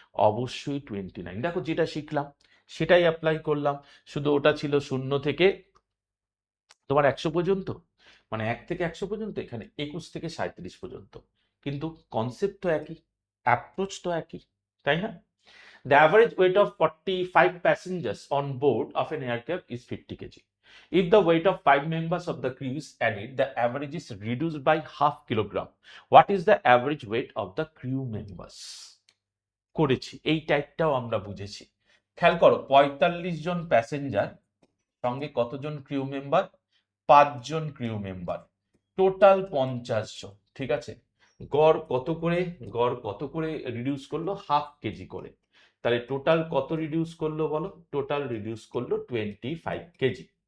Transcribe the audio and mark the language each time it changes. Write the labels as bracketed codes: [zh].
[bn] অবশ্যই 29। দেখো, যেটা শিখলাম সেটাই অ্যাপ্লাই করলাম, শুধু ওটা ছিল 0 থেকে তোমার 100 পর্যন্ত, মানে 1 থেকে 100 পর্যন্ত, এখানে 21 থেকে 37 পর্যন্ত, কিন্তু কনসেপ্ট তো একই, অ্যাপ্রোচ তো একই, তাই না? [en] The average weight of 45 passengers on board of an aircraft is 50 kg. If the weight of 5 members of the crew is added, the average is reduced by half kilogram. What is the average weight of the crew members? [bn] করেছি, এই টাইপটাও আমরা বুঝেছি। খেয়াল করো 45 জন passenger সঙ্গে কতজন crew member, 5 জন crew member, total 50 জন। ঠিক আছে, গড় কত করে, গড় কত করে রিডিউস করলো, হাফ কেজি করে। তাহলে টোটাল কত রিডিউস করলো বলো, টোটাল রিডিউস করলো 25 কেজি।